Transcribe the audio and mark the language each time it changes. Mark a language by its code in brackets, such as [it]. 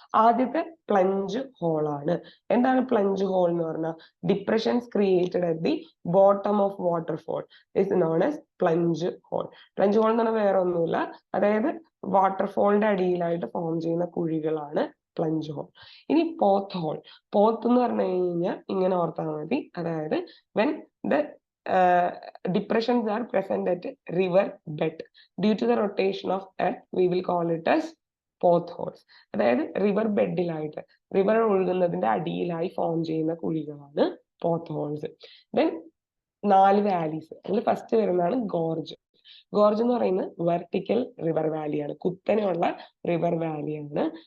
[ml] ആദ്യത്തെ plunge whole ആണ്. എന്താണ് പ്ലഞ്ച് ഹോൾ എന്ന് പറഞ്ഞാൽ? [en] Depressions created at the bottom of waterfall is known as plunge hole. [ml] Plunge whole എന്ന് പറഞ്ഞാൽ വേറെ ഒന്നുമില്ല, അതായത് വാട്ടർഫോളിന്റെ അടിയിലായിട്ട് ഫോം ചെയ്യുന്ന കുഴികളാണ് പ്ലഞ്ച് ഹോൾ. ഇനി പോത്ത് ഹോൾ. പോത്ത് എന്ന് പറഞ്ഞു കഴിഞ്ഞാൽ ഇങ്ങനെ ഓർത്താൽ മതി, അതായത് [en] When the depressions are present at river bed due to the rotation of earth, we will call it as pot holes. [ml] അതായത് റിവർ ബെഡിലായിട്ട്, റിവർ ഒഴുകുന്നതിന്റെ അടിയിലായി ഫോം ചെയ്യുന്ന കുഴികളാണ് പോത്ത് ഹോൾസ്. Then 4 valleys. അതിൽ ഫസ്റ്റ് വരുന്നതാണ് ഗോർജ്. ഗോർജ് എന്ന് പറയുന്നത് വെർട്ടിക്കൽ റിവർ വാലിയാണ്, കുത്തനെയുള്ള river വാലിയാണ്.